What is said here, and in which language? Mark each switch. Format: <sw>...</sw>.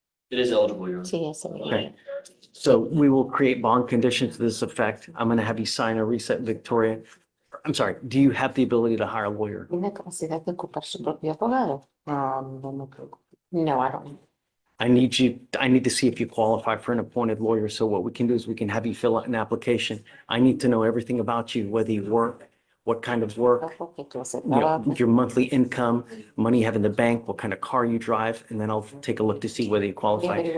<en>It is eligible, Your Honor.</en> <es>Sí, es señor.</es> <en>Okay. So we will create bond conditions to this effect. I'm going to have you sign a reset, Victoria. I'm sorry, do you have the ability to hire a lawyer?</en> <es>¿Tiene capacidad de ocupar su propio abogado? No me preocupo.</es> <en>No, I don't. I need to see if you qualify for an appointed lawyer. So what we can do is we can have you fill out an application. I need to know everything about you, whether you work, what kind of work,</en> <es>Que clase de</es> <en>you know,</en> <es>trabajo.</es> <en>your monthly income, money you have in the bank, what kind of car you drive, and then I'll take a look to see whether you qualify.</en>